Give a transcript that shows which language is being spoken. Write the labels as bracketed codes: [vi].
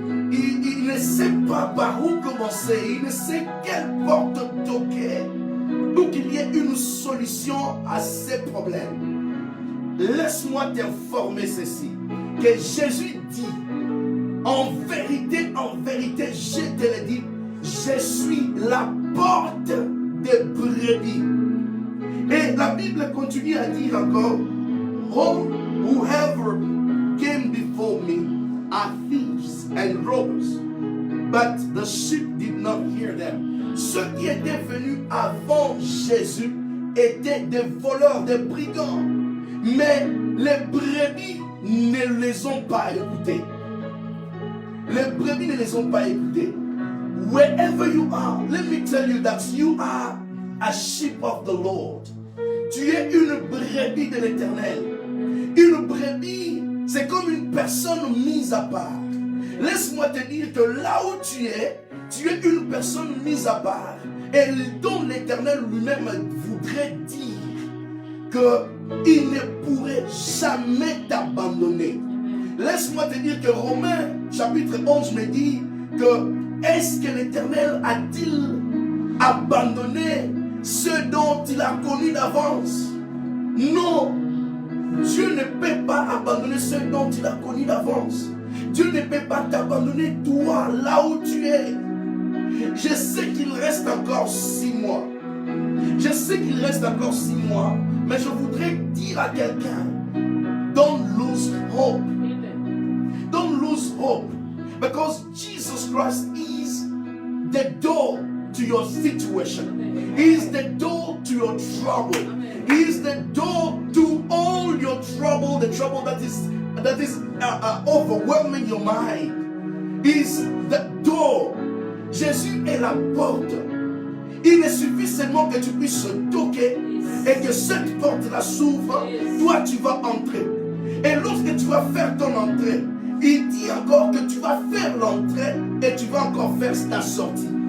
[fr] Il ne sait pas par où commencer. Il ne sait quelle porte toquer pour qu'il y ait une solution à ses problèmes. Laisse-moi t'informer ceci. Que Jésus dit, en vérité, je te le dis, je suis la porte des brebis. Et la Bible continue à dire encore, [en] whoever came before me are thieves and robbers, but the sheep did not hear them. [fr] Ceux qui étaient venus avant Jésus étaient des voleurs, des brigands, mais les brebis ne les ont pas écoutés. Les brebis ne les ont pas écoutés. [en] Wherever you are, let me tell you that you are a sheep of the Lord. [fr] Tu es une brebis de l'Éternel. Une brebis, c'est comme une personne mise à part. Laisse-moi te dire que là où tu es une personne mise à part. Et dont l'Éternel lui-même voudrait dire qu'il ne pourrait jamais t'abandonner. Laisse-moi te dire que Romains chapitre 11 me dit que est-ce que l'Éternel a-t-il abandonné ceux dont il a connu d'avance? Non, Dieu ne peut pas abandonner ceux dont il a connu d'avance. Dieu ne peut pas t'abandonner toi là où tu es. Je sais qu'il reste encore 6 mois. Je sais qu'il reste encore 6 mois. Mais je voudrais dire à quelqu'un, [en] don't lose hope. Don't lose hope. Because Jesus Christ is the door to your situation. He is the door to your trouble. He is the door to all your trouble, the trouble that is overwhelming your mind. He is the door. [fr] Jésus est la porte. Il est suffit seulement que tu puisses toquer et que cette porte-là s'ouvre. Toi, tu vas entrer. Et lorsque tu vas faire ton entrée, il dit encore que tu vas faire l'entrée et tu vas encore faire ta sortie.